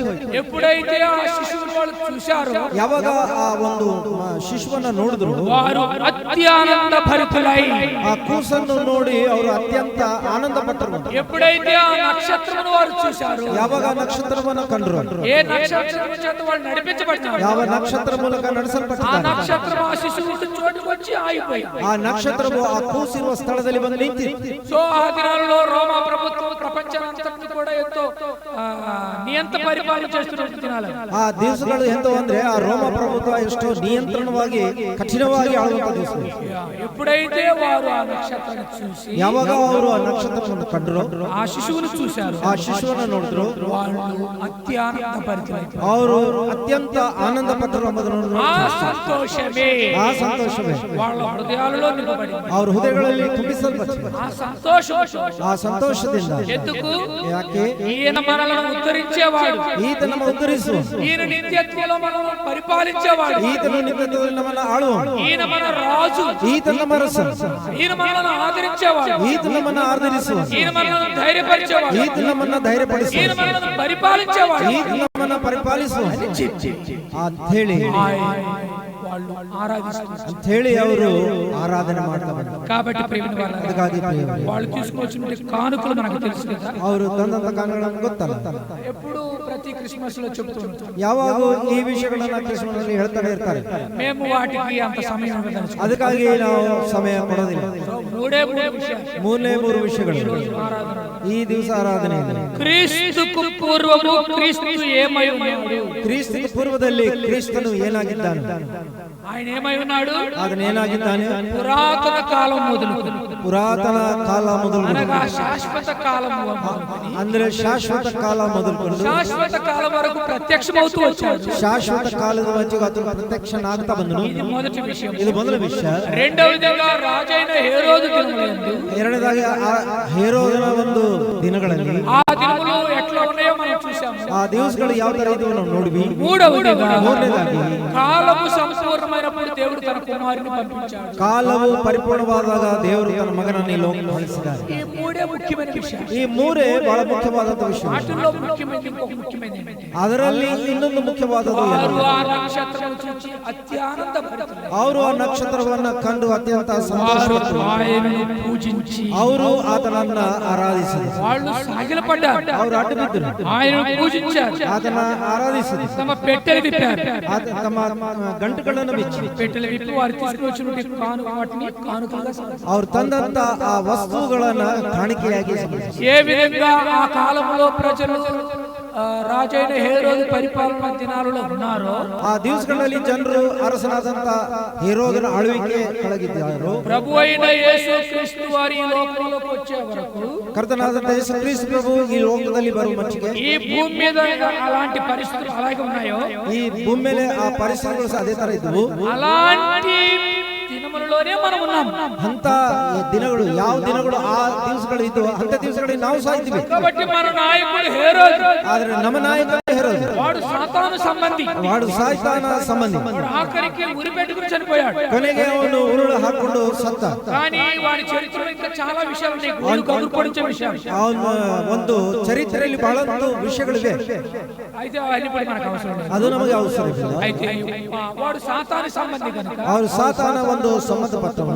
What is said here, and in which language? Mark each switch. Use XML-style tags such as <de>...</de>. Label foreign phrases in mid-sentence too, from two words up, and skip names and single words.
<te>ఎప్పుడైతే ఆ శిశువును వాళ్ళు చూశారో,</te> <kn>ಯಾವಾಗ ಆ ಒಂದು ಶಿಶುವನ್ನ ನೋಡಿದ್ರು,</kn> <te>వారు అత్యానంద భరితులై,</te> <kn>ಆ ಕೂಸನ್ನು ನೋಡಿ ಅವರು ಅತ್ಯಂತ ಆನಂದ ಪಟ್ಟರು.</kn> <te>ఎప్పుడైతే ఆ నక్షత్రమును వారు చూశారో,</te> <kn>ಯಾವಾಗ ನಕ್ಷತ್ರವನ್ನು ಕಂಡ್ರು,</kn> <te>ఏ నక్షత్రం చేత వాళ్ళు నడిపించబడ్డారు,</te> <kn>ಯಾವ ನಕ್ಷತ್ರ ಮೂಲಕ</kn> <te>ఆ</te> <kn>ನಡೆಸಲ್ಪಟ್ಟಿದ್ದಾರೆ,</kn> <te>నక్షత్రం ఆ శిశువు చోటుకు వచ్చి ఆగిపోయింది.</te> <kn>ಆ ನಕ್ಷತ್ರವು ಆ ಕೂಸಿರುವ ಸ್ಥಳದಲ್ಲಿ ಬಂದು ನಿಂತಿತ್ತು.</kn> <te>సో ఆ దినాల్లో రోమా ప్రభుత్వం ప్రపంచానంతటిని కూడా ఎంతో నియంత పరిపాలన చేస్తున్న దినాలు.</te> <kn>ಆ ದಿವಸಗಳು ಎಂತೋ ಅಂದ್ರೆ ಆ ರೋಮ ಪ್ರಭುತ್ವ ಎಷ್ಟೋ ನಿಯಂತ್ರಣವಾಗಿ ಕಠಿಣವಾಗಿ ಆಳುವಂತ ದಿವಸ.</kn> <te>ఎప్పుడైతే వారు ఆ నక్షత్రాన్ని చూసి,</te> <kn>ಯಾವಾಗ ಅವರು ಆ ನಕ್ಷತ್ರವನ್ನು ಕಂಡ್ರು,</kn> <te>ఆ శిశువును చూశారు,</te> <kn>ಆ ಶಿಶುವನ್ನು ನೋಡಿದ್ರು,</kn> <te>వాళ్ళు అత్యానంద పరిచయం,</te> <kn>ಅವರು ಅತ್ಯಂತ ಆನಂದ ಪಟ್ಟರು ಎಂಬುದನ್ನು</kn> <te>ఆ సంతోషమే,</te> <kn>ಆ ಸಂತೋಷವೇ</kn> <te>వాళ్ళ హృదయాలలో నింపబడింది.</te> <kn>ಅವ್ರ ಹೃದಯಗಳಲ್ಲಿ ತುಂಬಿಸಲ್ಪಟ್ಟಿದೆ.</kn> <te>ఆ సంతోషం,</te> <kn>ಆ ಸಂತೋಷದಿಂದ</kn> <te>ఎందుకు?</te> <kn>ಯಾಕೆ?</kn> <te>ఈయన మనలను ఉద్ధరించేవాడు,</te> <kn>ಈತ ನಮ್ಮ ಉದ್ಧರಿಸು,</kn> <te>ఈయన నిత్యత్వంలో మనల్ని పరిపాలించేవాడు,</te> <kn>ಈತನು ನಿತ್ಯತ್ವದಲ್ಲಿ ನಮ್ಮನ್ನು ಆಳುವನು,</kn> <te>ఈయన మన రాజు,</te> <kn>ಈತ ನಮ್ಮ ಅರಸ,</kn> <te>ఈయన మనల్ని ఆదరించేవాడు,</te> <kn>ಈತ ನಮ್ಮನ್ನು ಆದರಿಸುವ,</kn> <te>ఈయన మనల్ని ధైర్యపరిచేవాడు,</te> <kn>ಈತ ನಮ್ಮನ್ನ ಧೈರ್ಯಪಡಿಸುವ,</kn> <te>ఈయన మనల్ని పరిపాలించేవాడు</te> <kn>ಈತ ನಮ್ಮನ್ನ ಪರಿಪಾಲಿಸುವ ಅಂತ ಹೇಳಿ</kn> <te>వాళ్ళు ఆరాధిస్తారు.</te> <kn>ಅಂತ ಹೇಳಿ ಅವರು ಆರಾಧನೆ ಮಾಡ್ತಾ ಬಂದರು.</kn> <te>కాబట్టి ప్రియమైన వాళ్ళారా,</te> <kn>ಅದಕ್ಕಾಗಿ ಪ್ರಿಯರೇ,</kn> <te>వాళ్ళు తీసుకొచ్చిన కానుకలు మనకు తెలుసు కదా,</te> <kn>ಅವರು ತಂದಂತ ಕಾರಣಗಳನ್ನು ಗೊತ್ತಲ್ಲ.</kn> <te>ఎప్పుడు ప్రతి క్రిస్మస్ లో చెప్తూ ఉంటాం,</te> <kn>ಯಾವಾಗ ಈ ವಿಷಯಗಳನ್ನ ಕ್ರಿಸ್ಮಸ್ ಅಲ್ಲಿ ಹೇಳ್ತಾನೆ ಇರ್ತಾರೆ.</kn> <te>మేము వాటికి అంత సమయం ఇవ్వదలుచుకోలేదు.</te> <kn>ಅದಕ್ಕಾಗಿ ನಾವು ಸಮಯ ಕೊಡೋದಿಲ್ಲ.</kn> <te>మూడే విషయాలు,</te> <kn>ಮೂರನೇ ಮೂರು ವಿಷಯಗಳು ಈ ದಿವಸ ಆರಾಧನೆಯಲ್ಲಿ.</kn> <te>క్రీస్తుకు పూర్వము క్రీస్తు ఏమై ఉన్నాడు,</te> <kn>ಕ್ರಿಸ್ತನ ಪೂರ್ವದಲ್ಲಿ ಕ್ರಿಸ್ತನು ಏನಾಗಿದ್ದಾನೆ,</kn> <te>ఆయన ఏమై ఉన్నాడు?</te> <kn>ಅದನ್ನೇನಾಗಿದ್ದಾನೆ?</kn> <te>పురాతన కాలం మొదలు,</te> <kn>ಪುರಾತನ ಕಾಲ ಮೊದಲು,</kn> <te>అనగా శాశ్వత కాలం</te> <kn>ಅಂದ್ರೆ ಶಾಶ್ವತ ಕಾಲ ಮೊದಲು,</kn> <te>శాశ్వత కాలం వరకు ప్రత్యక్షమవుతూ వచ్చాడు.</te> <kn>ಶಾಶ್ವತ ಕಾಲದ ವರೆಗೂ ಆತನು ಪ್ರತ್ಯಕ್ಷನಾಗ್ತಾ ಬಂದನು.</kn> <te>ఇది మొదటి విషయం.</te> <kn>ಇದು ಮೊದಲ ವಿಷಯ.</kn> <te>రెండవదిగా రాజైన హేరోదు దినములందు,</te> <kn>ಎರಡನೇದಾಗಿ ಹೇರೋದನ ಒಂದು ದಿನಗಳಲ್ಲಿ,</kn> <te>ఆ దినములు ఎట్లా ఉన్నాయో మనం చూసాము.</te> <kn>ಆ ದಿವಸಗಳು ಯಾವ ತರ ಇದ್ದವು ನಾವು ನೋಡಿವಿ.</kn> <te>మూడవదిగా కాలము సంపూర్ణమైనప్పుడు దేవుడు తన కుమారుని పంపించాడు.</te> <kn>ಕಾಲವು ಪರಿಪೂರ್ಣವಾದಾಗ ದೇವರು ತನ್ನ ಮಗನನ್ನು ಈ ಲೋಕಕ್ಕೆ ಕಳಿಸಿದ್ದಾರೆ.</kn> <te>ఈ మూడే ముఖ్యమైన విషయం.</te> <kn>ಈ ಮೂರೇ ಬಹಳ ಮುಖ್ಯವಾದಂತ ವಿಷಯ.</kn> <te>వాటిల్లో ముఖ్యమైనది ఇంకొక ముఖ్యమైనది.</te> <kn>ಅದರಲ್ಲಿ ಇನ್ನೊಂದು ಮುಖ್ಯವಾದದ್ದು</kn> <te>వారు ఆ నక్షత్రం చూచి అత్యానందపడుతున్నారు.</te> <kn>ಅವರು ಆ ನಕ್ಷತ್ರವನ್ನ ಕಂಡು ಅತ್ಯಂತ ಸಂತೋಷಪಟ್ಟರು.</kn> <te>ఆయనను పూజించి</te> <kn>ಅವರು ಆತನನ್ನ ಆರಾಧಿಸಿದರು.</kn> <te>వాళ్ళు సాగిలపడ్డారు.</te> <kn>ಅವರು ಅಡ್ಡ ಬಿದ್ದರು.</kn> <te>ఆయనను పూజించారు.</te> <kn>ಆತನ ಆರಾಧಿಸಿದರು.</kn> <te>తమ పెట్టెలు విప్పారు.</te> <kn>ತಮ್ಮ ಗಂಟುಗಳನ್ನು ಬಿಚ್ಚಿ</kn> <te>పెట్టెలు విప్పి వారు తీసుకువచ్చినటువంటి వాటిని కానుకలుగా</te> <kn>ಅವರು ತಂದಂತ ಆ ವಸ್ತುಗಳನ್ನ ಕಾಣಿಕೆಯಾಗಿ</kn> <te>ఏ విధంగా ఆ కాలంలో ప్రజలు రాజైన హేరోదు పరిపాలన దినాలలో ఉన్నారో,</te> <kn>ಆ ದಿವಸಗಳಲ್ಲಿ ಜನರು ಅರಸನಾದಂತ ಹೇರೋದನ ಆಳ್ವಿಕೆ ಕೆಳಗಿದ್ದರು.</kn> <te>ప్రభు అయిన యేసు క్రీస్తు వారి ఈ లోకంలోకి వచ్చే వరకు,</te> <kn>ಕರ್ತನಾದಂತ ಯೇಸು ಕ್ರಿಸ್ತ ಪ್ರಭು ಈ ಲೋಕದಲ್ಲಿ ಬರುವ ಮಟ್ಟಿಗೆ</kn> <te>ఈ భూమి మీద అలాంటి పరిస్థితులు అలాగే ఉన్నాయో,</te> <kn>ಈ ಭೂಮಿ ಮೇಲೆ ಆ ಪರಿಸರಗಳು ಅದೇ ತರ ಇದ್ವು.</kn> <te>అలాంటి దినములలోనే మనం ఉన్నాం.</te> <kn>ಅಂತ ದಿನಗಳು, ಯಾವ ದಿನಗಳು ಆ ದಿವಸಗಳು ಇದ್ವು ಅಂತ ದಿವಸಗಳಿಗೆ ನಾವು ಸಹ ಇದ್ವಿ.</kn> <te>కాబట్టి మన నాయకుడు హేరోదు,</te> <kn>ಆದ್ರೆ ನಮ್ಮ ನಾಯಕ ಹೇರೋದ</kn> <te>వాడు సాతాను సంబంధి,</te> <kn>ವಾಡು ಸಾಯ್ತಾನ ಸಂಬಂಧಿ.</kn> <te>ఆఖరికి ఉరి పెట్టుకుని చనిపోయాడు.</te> <kn>ಕೊನೆಗೆ ಅವನು ಉರುಳು ಹಾಕೊಂಡು ಸತ್ತ.</kn> <te>కానీ వాడి చరిత్రలో ఇంకా చాలా విషయాలు ఉన్నాయి, గోడు కదుర్పడించే విషయాలు.</te> <kn>ಅವನ ಒಂದು ಚರಿತ್ರೆಯಲ್ಲಿ ಬಹಳಷ್ಟು ವಿಷಯಗಳಿವೆ.</kn> <te>అయితే అవన్నీ కూడా మనకు అవసరం లేదు.</te> <kn>ಅದು ನಮಗೆ ಅವಶ್ಯವಿಲ್ಲ.</kn> <te>అయితే వాడు సాతాను సంబంధి కనుక</te> <kn>ಅವರು ಸಾತಾನ ಒಂದು ಸಂಬಂಧಪಟ್ಟವನು.</kn>